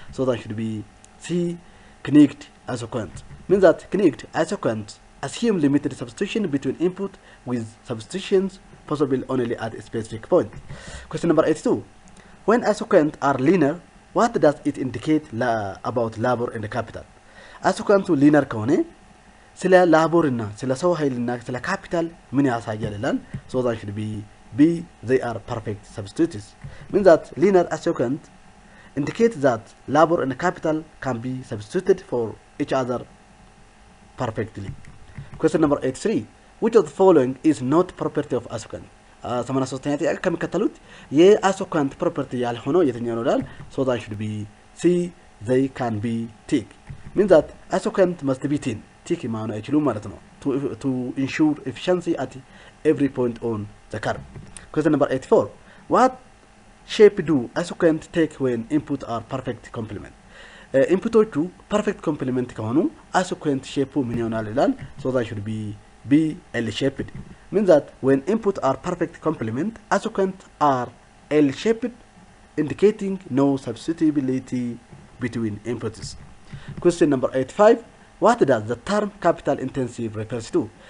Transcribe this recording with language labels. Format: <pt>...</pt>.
<en>So that should be C, connect isoquant. Means that connect isoquant assume limited substitution between input with substitutions possible only at a specific point. Question number 82. When isoquant are linear, what does it indicate about labor and capital? isoquant linear</en> <am>ከሆነ ስለ ላቦር እና ስለ ሰው ኃይል እና ስለ ካፒታል ምን ያሳያል ይላል?</am> <en>So that should be B, they are perfect substitutes. Means that linear isoquant indicates that labor and capital can be substituted for each other perfectly. Question number 83. Which of the following is not property of isoquant?</en> <am>83ኛ ጥያቄ ከሚከተሉት የአይሶኳንት ፕሮፐርቲ ያልሆነው የትኛው ነው ይላል?</am> <en>So that should be C, they can be thick. Means that isoquant must be thin. Thick</en> <am>ማሆን አይችሉም ማለት ነው</am> <en>to ensure efficiency at every point on the curve. Question number 84. What shape do isoquant take when input are perfect complement?</en> <am>ኢንፑቶቹ ፐርፌክት ኮምፕሊመንት ከሆኑ isoquant shape ምን ይሆናል ይላል?</am> <en>So that should be B, L-shaped. Means that when input are perfect complement, isoquant are L-shaped, indicating no substitutability between inputs. Question number 85. What does the term capital intensive refers to?</en>